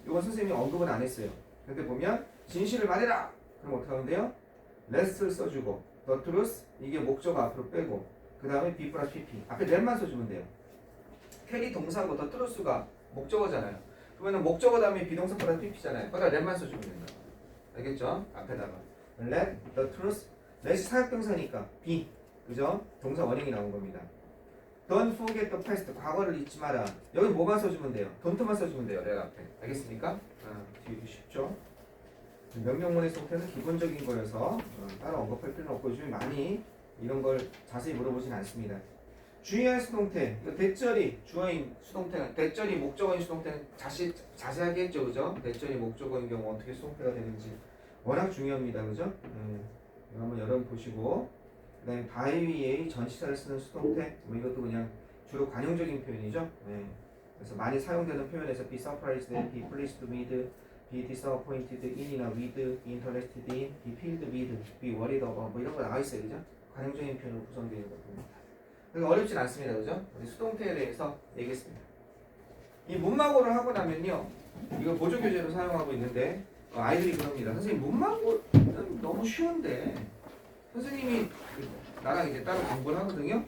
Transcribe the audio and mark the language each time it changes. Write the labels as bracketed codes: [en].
[ko] 이건 선생님이 언급은 안 했어요. 근데 보면 진실을 말해라. 그럼 어떻게 하면 돼요? let을 써주고 the truth 이게 목적어 앞으로 빼고 그 다음에 be 플러스 pp 앞에 let만 써주면 돼요. tell이 동사고 the truth가 목적어잖아요. 그러면 목적어 다음에 비동사 플러스 pp잖아요. 거기다 let만 써주면 된다. 알겠죠? 앞에다가 let the truth let이 사역동사니까 be 그죠? 동사 원형이 나온 겁니다. [en] Don't forget the past. [ko] 과거를 잊지 마라. 여기 뭐만 써주면 돼요? don't만 써주면 돼요. 내가 앞에. 알겠습니까? 뒤에 쉽죠? 명령문의 수동태는 기본적인 거여서 따로 언급할 필요는 없고 요즘 많이 이런 걸 자세히 물어보진 않습니다. 주의할 수동태. 대절이 주어인 수동태는 대절이 목적어인 수동태는 자세하게 했죠, 그죠? 대절이 목적어인 경우 어떻게 수동태가 되는지 워낙 중요합니다, 그죠? 한번 여러분 보시고. 그 다음에 바이위의 전치사를 쓰는 수동태 뭐 이것도 그냥 주로 관용적인 표현이죠. 그래서 많이 사용되는 표현에서 [en] be surprised, be pleased with, be disappointed in이나 with, be interested in, be filled with, be worried about [ko] 뭐 이런 거 나와 있어요, 그죠? 관용적인 표현으로 구성되어 있는 것입니다. 그러니까 어렵진 않습니다, 그죠? 우리 수동태에 대해서 얘기했습니다. 이 문막어를 하고 나면요, 이거 보조 교재로 사용하고 있는데 아이들이 그럽니다. 선생님 문막어는 너무 쉬운데. 선생님이 나랑 이제 따로 공부를 하거든요.